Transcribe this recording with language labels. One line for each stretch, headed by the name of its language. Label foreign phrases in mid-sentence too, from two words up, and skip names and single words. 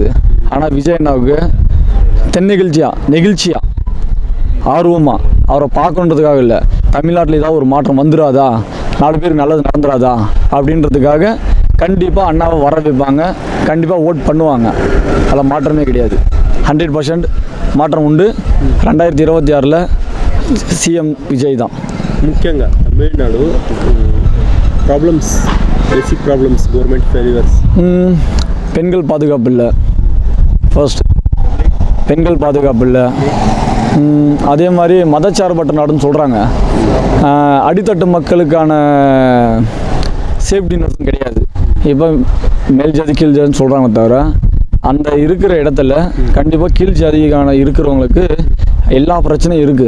Tamil: ஆனால் விஜயண்ணாவுக்கு நெகிழ்ச்சியாக ஆர்வமாக அவரை பார்க்கணுன்றதுக்காக இல்லை, தமிழ்நாட்டில் ஏதாவது ஒரு மாற்றம் வந்துடாதா, 4 பேருக்கு நல்லது நடந்துடாதா அப்படின்றதுக்காக கண்டிப்பாக அண்ணாவை வர வைப்பாங்க, கண்டிப்பாக ஓட் பண்ணுவாங்க. அதில் மாற்றமே கிடையாது. 100% மாற்றம் உண்டு. 2026 CM விஜய் தான்.
Telugu: ముఖ్యంగా తమిళనాడు
English: problems, basic problems, government failures.
Tamil: பெண்கள் பாதுகாப்பு இல்லை, ஃபர்ஸ்ட் பெண்கள் பாதுகாப்பு இல்லை. அதே மாதிரி மதச்சார்பற்ற நாடுன்னு சொல்கிறாங்க. அடித்தட்டு மக்களுக்கான
English: safety nets
Tamil: கிடையாது. இப்போ மேல் ஜாதி கீழ் ஜாதின்னு சொல்கிறாங்க தவிர, அந்த இருக்கிற இடத்துல கண்டிப்பாக கீழ் ஜாதிக்கான இருக்கிறவங்களுக்கு எல்லா பிரச்சனையும் இருக்குது.